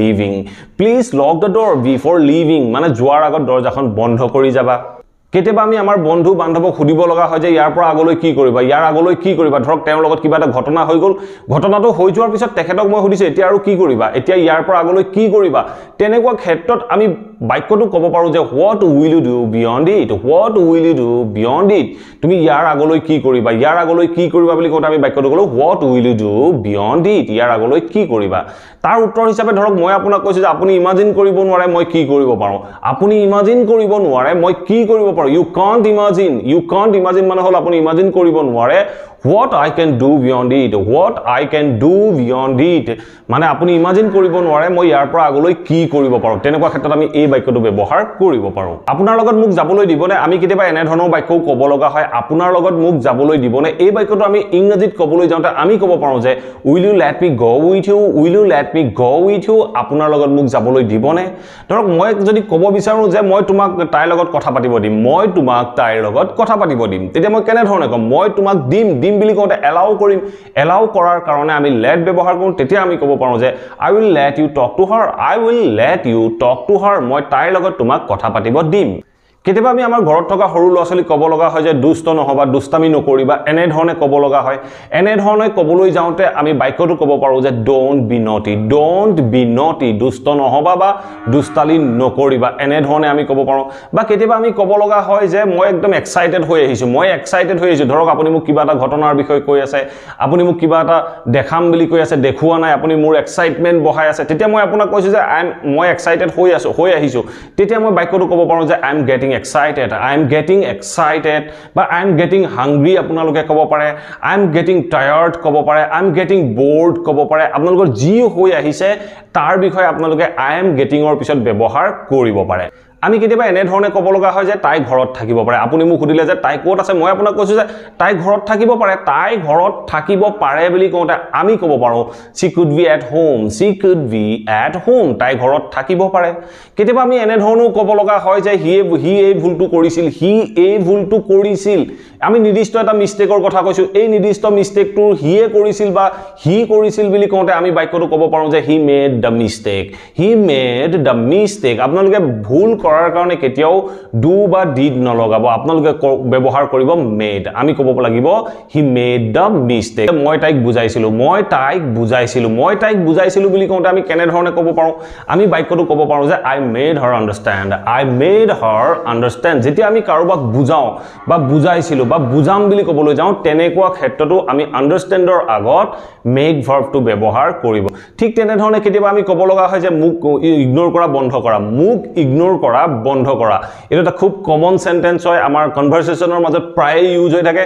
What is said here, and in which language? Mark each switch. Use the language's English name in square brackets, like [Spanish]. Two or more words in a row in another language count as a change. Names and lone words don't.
[Assamese] leaving মানে যোৱাৰ আগত দৰজাখন বন্ধ কৰি যাবা কেতিয়াবা আমি আমাৰ বন্ধু বান্ধৱক সুধিব লগা হয় যে ইয়াৰ পৰা আগলৈ কি কৰিবা ধৰক তেওঁৰ লগত কিবা এটা ঘটনা হৈ গ'ল ঘটনাটো হৈ যোৱাৰ পিছত তেখেতক মই সুধিছো এতিয়া আৰু কি কৰিবা এতিয়া ইয়াৰ পৰা আগলৈ কি কৰিবা তেনেকুৱা ক্ষেত্ৰত আমি বাক্যটো ক'ব পাৰোঁ যে [English] what will you do beyond [Assamese] it তুমি ইয়াৰ আগলৈ কি কৰিবা বুলি কওঁতে আমি বাক্যটো ক'লো [English] what will you do beyond it [Assamese] ইয়াৰ আগলৈ কি কৰিবা তাৰ উত্তৰ হিচাপে ধৰক মই আপোনাক কৈছো যে আপুনি ইমাজিন কৰিব নোৱাৰে মই কি কৰিব পাৰোঁ [English] you can't imagine [Assamese] মানে হল আপুনি ইমাজিন কৰিব নোৱাৰে [English] what I can do beyond it [Assamese] মানে আপুনি ইমাজিন কৰিব নোৱাৰে মই ইয়াৰ পৰা আগলৈ কি কৰিব পাৰোঁ তেনেকুৱা ক্ষেত্ৰত আমি এই বাক্যটো ব্যৱহাৰ কৰিব পাৰোঁ আপোনাৰ লগত মোক যাবলৈ দিবনে আমি কেতিয়াবা এনে ধৰণৰ বাক্যও ক'ব লগা হয় আপোনাৰ লগত মোক যাবলৈ দিবনে এই বাক্যটো আমি ইংৰাজীত ক'বলৈ যাওঁতে আমি ক'ব পাৰোঁ যে [English] will you let me go with you [Assamese] আপোনাৰ লগত মোক যাবলৈ দিবনে ধৰক মই যদি ক'ব বিচাৰোঁ যে মই তোমাক তাইৰ লগত কথা পাতিব দিম তেতিয়া মই কেনে ধৰণে ক'ম মই তোমাক দিম বুলি কওঁতে এলাউ কৰাৰ কাৰণে আমি let ব্যৱহাৰ কৰোঁ তেতিয়া আমি ক'ব পাৰোঁ যে [English] I will let you talk to her [Assamese] মই তাইৰ লগত তোমাক কথা পাতিব দিম কেতিয়াবা আমি আমাৰ ঘৰত থকা সৰু ল'ৰা-ছোৱালীক ক'ব লগা হয় যে দুষ্ট নহবা দুষ্টামি নকৰিবা এনে ধৰণে ক'ব লগা হয় এনে ধৰণে ক'বলৈ যাওঁতে আমি বাক্যটো ক'ব পাৰোঁ যে [English] don't be naughty [Assamese] দুষ্ট নহবা বা দুষ্টালি নকৰিবা এনে ধৰণে আমি ক'ব পাৰোঁ বা কেতিয়াবা আমি ক'ব লগা হয় যে মই একদম এক্সাইটেড হৈ আহিছো ধৰক আপুনি মোক কিবা এটা ঘটনাৰ বিষয়ে কৈ আছে আপুনি মোক কিবা এটা দেখাম বুলি কৈ আছে দেখুৱা নাই আপুনি মোৰ এক্সাইটমেন্ট বঢ়াই আছে তেতিয়া মই আপোনাক কৈছো যে মই এক্সাইটেড হৈ আহিছো তেতিয়া মই বাক্যটো ক'ব পাৰোঁ যে [English] I am getting excited, I am getting excited, বা I am getting hungry [Assamese] আপোনালোকে ক'ব পাৰে, [English] I am getting tired [Assamese] ক'ব পাৰে, [English] I am getting [Assamese] bored ক'ব পাৰে, আপোনালোকৰ যি হৈ আহিছে তাৰ বিষয়ে আপোনালোকে I am getting অৰ পিছত ব্যৱহাৰ কৰিব পাৰে। আমি কেতিয়াবা এনে ধৰণে ক'ব লগা হয় যে তাই ঘৰত থাকিব পাৰে। আপুনি মোক সুধিলে যে তাই ক'ত আছে, মই আপোনাক কৈছো যে তাই ঘৰত থাকিব পাৰে। তাই ঘৰত থাকিব পাৰে বুলি কওঁতে আমি ক'ব পাৰো [English] she could be at home, she could be at home, [Assamese] তাই ঘৰত থাকিব পাৰে। কেতিয়াবা আমি এনে ধৰণেও ক'ব লগা হয় যে হি এই ভুলটো কৰিছিল, হি এই ভুলটো কৰিছিল। আমি নিৰ্দিষ্ট এটা মিষ্টেকৰ কথা কৈছো, এই নিৰ্দিষ্ট মিষ্টেকটো হিয়ে কৰিছিল বা হি কৰিছিল বুলি কওঁতে আমি বাক্যটো ক'ব পাৰো যে [English] he made the mistake, he made the mistake। [Assamese] আপোনালোকে ভুল কৰাৰ কাৰণে কেতিয়াও do বা did নলগাব, আপোনালোকে ব্যৱহাৰ কৰিব made। আমি ক'ব লাগিব [English] he made the mistake। [Assamese] মই তাইক বুজাইছিলো, মই তাইক বুজাইছিলো, মই তাইক বুজাইছিলো বুলি কওঁতে আমি কেনে ধৰণে ক'ব পাৰো? আমি বাক্যটো ক'ব পাৰো যে [English] I made her understand, I made her understand। [Assamese] যেতিয়া আমি কাৰোবাক বুজাও বা বুজাইছিলো বা বুজাম বুলি ক'বলৈ যাওঁ তেনেকুৱা ক্ষেত্ৰতো আমি understandৰ আগত [English] make verb [Assamese] টো ব্যৱহাৰ কৰিব। ঠিক তেনে ধৰণে কেতিয়াবা আমি ক'ব লগা হয় যে মোক ইগনোৰ কৰা বন্ধ কৰা, মোক ইগনোৰ কৰা বন্ধ কৰা। এটা এটা খুব [English] common sentence [Assamese] হয়, আমাৰ কনভাৰসেশনৰ মাজত প্ৰায় ইউজ হৈ থাকে।